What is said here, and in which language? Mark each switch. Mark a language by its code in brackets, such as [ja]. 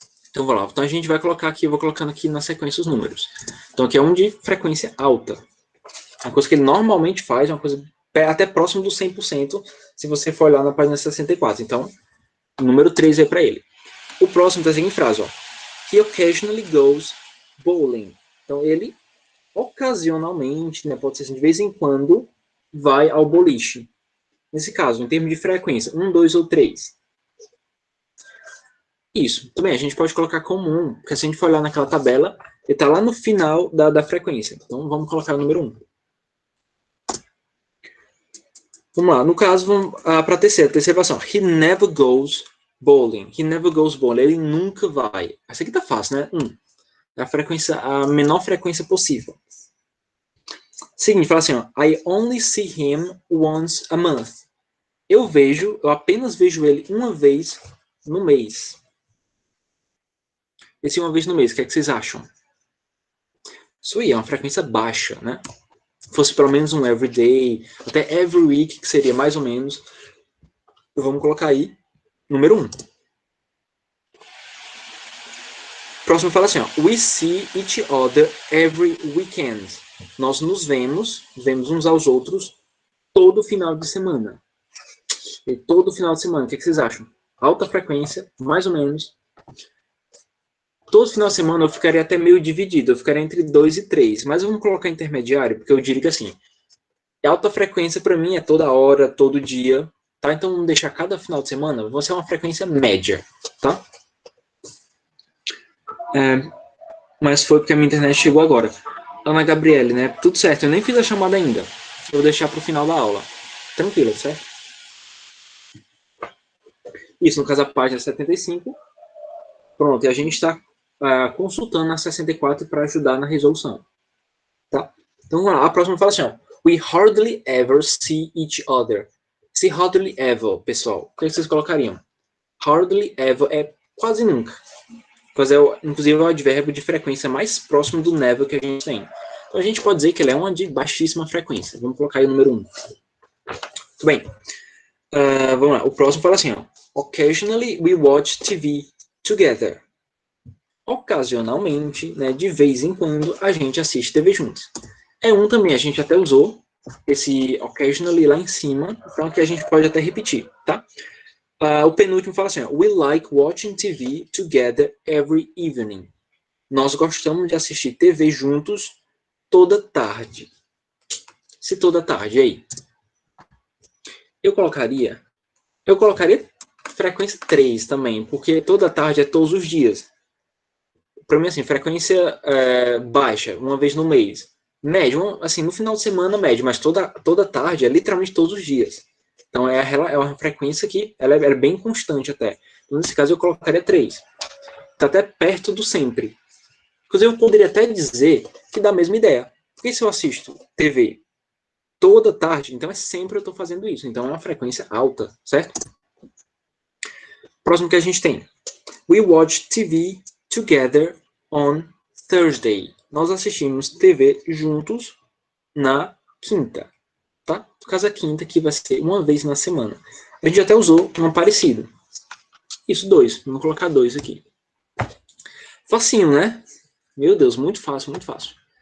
[pt] Então, vamos lá. Então, a gente vai colocar aqui, eu vou colocando aqui na sequência os números. Então, aqui é um de frequência alta. Uma coisa que ele normalmente faz, uma coisa até próximo do 100%, se você for olhar na página 64. Então, o número 3 é para ele. O próximo está em frase, ó. [en] He occasionally goes bowling. [pt] Então, ele ocasionalmente, né, pode ser assim, de vez em quando, vai ao boliche. Nesse caso, em termos de frequência, 1, 2 ou 3. Isso. Também a gente pode colocar como 1, porque se a gente for olhar naquela tabela, ele está lá no final da frequência. Então, vamos colocar o número 1. Vamos lá, no caso, para a terceira versão. [en] He never goes bowling. He never goes bowling. [pt] Ele nunca vai. Essa aqui tá fácil, né? É a menor frequência possível. Seguinte, fala assim, ó. [en] I only see him once a month. [pt] Eu apenas vejo ele uma vez no mês. Esse uma vez no mês, o que é que vocês acham? Isso aí é uma frequência baixa, né? Se fosse pelo menos um [en] every day, [pt] até [en] every week, [pt] que seria mais ou menos. Vamos colocar aí, número 1. Próximo fala assim, ó. [en] We see each other every weekend. [pt] Nós nos vemos uns aos outros todo final de semana. E todo final de semana, o que vocês acham? Alta frequência, mais ou menos. Todo final de semana eu ficaria até meio dividido, eu ficaria entre 2 e 3, mas vamos colocar intermediário, porque eu diria que assim, alta frequência para mim é toda hora, todo dia, tá? Então vamos deixar cada final de semana, você é uma frequência média, tá? Mas foi porque a minha internet chegou agora. Ana Gabriele, né? Tudo certo, eu nem fiz a chamada ainda. Eu vou deixar pro final da aula. Tranquilo, certo? Isso, no caso a página 75. Pronto, e a gente está consultando a 64 para ajudar na resolução. Tá? Então, vamos lá. A próxima fala assim, ó. [en] We hardly ever see each other. [pt] Se hardly ever, pessoal, o que vocês colocariam? Hardly ever é quase nunca. Pois inclusive, é o advérbio de frequência mais próximo do never que a gente tem. Então, a gente pode dizer que ele é uma de baixíssima frequência. Vamos colocar aí o número 1. Muito bem. Vamos lá. O próximo fala assim, ó. [en] Occasionally, we watch TV together. [pt] Ocasionalmente, né, de vez em quando, a gente assiste TV juntos. É um também, a gente até usou esse occasionally lá em cima, então que a gente pode até repetir, tá? O penúltimo fala assim, ó, [en] we like watching TV together every evening. [pt] Nós gostamos de assistir TV juntos toda tarde. Se toda tarde, aí. Eu colocaria frequência 3 também, porque toda tarde é todos os dias. Para mim, assim, frequência baixa, uma vez no mês. Médio, assim, no final de semana, médio, mas toda tarde é literalmente todos os dias. Então, é uma frequência que ela é bem constante até. Então, nesse caso, eu colocaria 3. Está até perto do sempre. Inclusive, eu poderia até dizer que dá a mesma ideia. Porque se eu assisto TV toda tarde, então sempre eu estou fazendo isso. Então, é uma frequência alta, certo? Próximo que a gente tem. [en] We watch TV together on Thursday. [pt] Nós assistimos TV juntos na quinta, tá? No caso, a quinta que vai ser uma vez na semana. A gente até usou um parecido. Isso, 2. Vamos colocar 2 aqui. Facinho, né? Meu Deus, muito fácil, muito fácil.